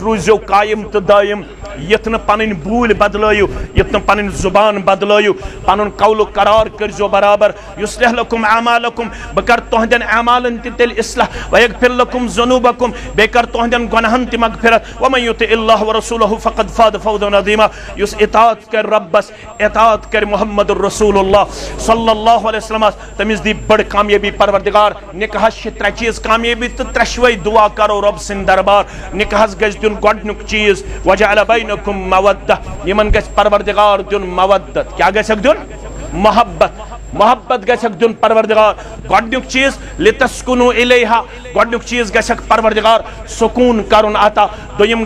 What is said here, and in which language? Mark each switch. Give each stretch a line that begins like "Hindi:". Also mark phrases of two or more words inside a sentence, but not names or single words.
Kashmiri: روٗزِو قایِم تہٕ دٲیِم یِتھ نہٕ پنٕنۍ بوٗلۍ بدلٲیِو یِتھ نہٕ پنٕنۍ زُبان بدلٲیِو پنُن قولُک قرار کٔرۍزیو برابر
Arabic: یُصلح لکم اعمالکم
Kashmiri: بہٕ کرٕ تُہنٛدٮ۪ن اعمالن تہِ تیٚلہِ اصلاح
Arabic: ویغفر لکم ذنوٗبکم
Kashmiri: بیٚیہِ کرٕ تُہنٛدٮ۪ن گۄناہن تہِ مغفرت
Arabic: ومن یُطع اللہ ورسولہ فقد فاز فوزا عظیما
Kashmiri: یُس اطاعت کرِ رۄبس اطاعت کرِ محمد الرسول اللہ
Arabic: صلی اللہ علیہ وسلم
Kashmiri: تٔمِس دی بٔڑ کامیٲبی پروردگار نکاحس چھِ 3 چیٖز کامیٲبی تہٕ 3 دعا کرو رۄب سٕنٛدِ دربار نکاحس گژھِ دیُن گۄڈنیُک چیٖز
Arabic: وجعل بینکم مودہ
Kashmiri: یمن گژھِ پروردگار دیُن مودت کیا گژھکھ دیُن محبت محبت گژھکھ دیُن پروردگار گۄڈنیُک چیٖز
Arabic: لتسکنو الیہا
Kashmiri: گۄڈنیُک چیٖز گژھکھ پروردگار سکوٗن کرُن عطا دوٚیِم